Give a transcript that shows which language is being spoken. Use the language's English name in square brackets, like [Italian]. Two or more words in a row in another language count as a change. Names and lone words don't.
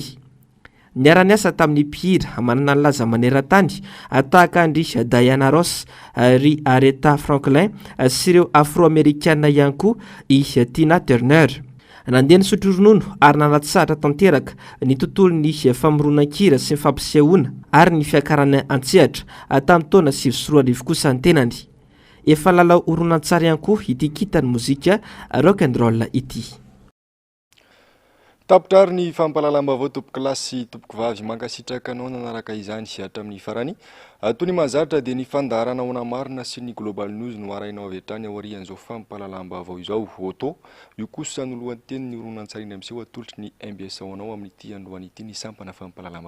[Malagasy] Niara-niasa tamin'ny mpihira manana ny laza maneran-tany tahaka andry Diana Ross, ry Aretha Franklin sy ireo afro-amerikana ihany koa i Tina Turner. nandeha nisotro ronono ary nanatsahatra tanteraka ny tontolony famoronakira sy ny fampisehoana ary ny fiakarana antsehatra tamin'ny taona 2024 kosa ny tenany. Efa lalao horonan-tsary ihany koa ity kitany mozika [English] rock and roll [Malagasy] ity. Tapitrary ny fampalalam-baovao tompoko lahy sy tompoko vavy mankasitraka anao nanaraka izany hatramin'ny farany. Toy ny mahazatra dia ny fandaharana ona marina sy ny Global News no arahinao avy hatrany aorian'izao fampalalam-baovao izao. Oto io kosa no lohanteniny horonan-tsary iny amin'izao atolotry ny MBS anao amin'ity androany ity ny sampana fampalalam-baovao.